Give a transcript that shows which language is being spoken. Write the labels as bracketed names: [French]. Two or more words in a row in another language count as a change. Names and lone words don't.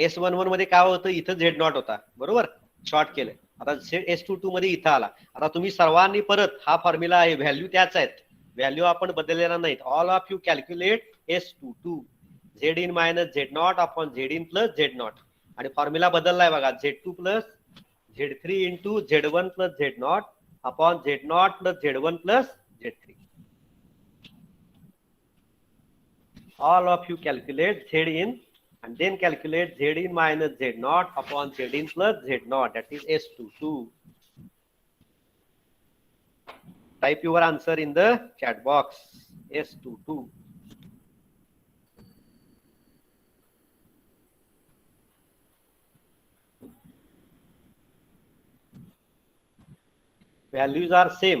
[Marathi] S11 मध्ये काय होतं, इथं Z0 होता बरोबर, शॉर्ट केलं. आता S22 मध्ये इथं आला. आता तुम्ही सर्वांनी परत हा फॉर्म्युला आहे, व्हॅल्यू त्याच आहेत, व्हॅल्यू आपण बदललेला नाहीत. [English] All of you calculate S22 Z in minus Z0 upon Z in plus Z0 [Marathi] आणि फॉर्म्युला बदललाय बघा. [English] Z2 plus Z3 into Z1 plus Z0 upon Z0 plus Z1 plus Z3. All of you calculate Z in and then calculate Z in minus Z0 upon Z in plus Z0, that is S22. Type your answer in the chat box. S22. Values are same.